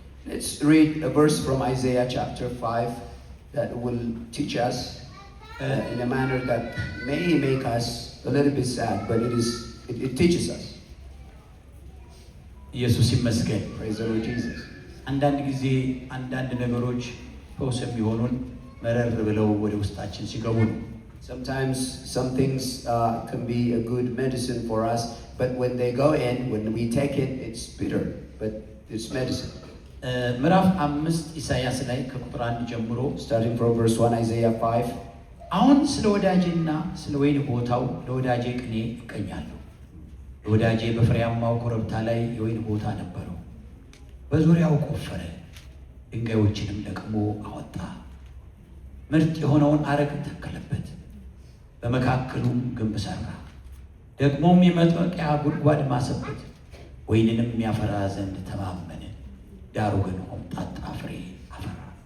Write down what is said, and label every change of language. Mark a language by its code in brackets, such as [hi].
[en] Let's read a verse from Isaiah chapter 5 that will teach us in a manner that may make us a little bit sad, but it teaches us. [am] ኢየሱስ ይመስገን። [en] Praise the Lord Jesus. [am] አንዳንድ ጊዜ አንዳንድ ነገሮች ፈውስ የሚሆኑን መረር ብለው ወደ ውስጣችን ሲገቡ ነው። [en] Sometimes some things can be a good medicine for us, but when they go in, when we take it, it's bitter, but it's medicine. [am] ምዕራፍ 5 ኢሳይያስ ላይ ከቁጥር 1 ጀምሮ [en] Starting from verse 1, Isaiah 5. [am] አሁን ስለ ወዳጄና ስለ ወይን ቦታው ለወዳጄ ቅኔ እቀኛለሁ። ለወዳጄ በፍሬያማው ኮረብታ ላይ የወይን ቦታ ነበረው። በዙሪያው ቆፈረ፣ ድንጋዮችንም ለቅሞ አወጣ። ምርጥ የሆነውን አረግ ተከለበት፣ በመካከሉም ግንብ ሠራ። ደግሞም የመጥመቂያ ጉድጓድ ማሰበት፣ ወይንንም ያፈራ ዘንድ ተማመነ። ዳሩ ግን ሆምጣጣ ፍሬ አፈራ።